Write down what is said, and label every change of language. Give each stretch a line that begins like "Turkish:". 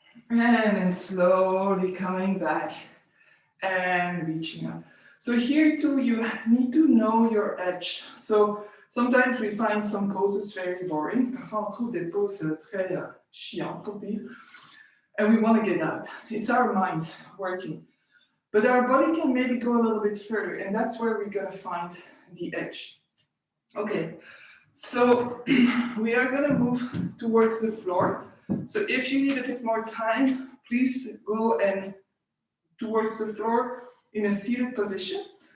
English: And then slowly coming back and reaching up. So here too, you need to know your edge. So sometimes we find some poses very boring.
French: Parfois, on trouve des poses très chiantes pour dire.
English: And we want to get out. It's our mind working. But our body can maybe go a little bit further, and that's where we're going to find the edge. Okay, so we are going to move towards the floor. So if you need a bit more time, please go and towards the floor in a seated position.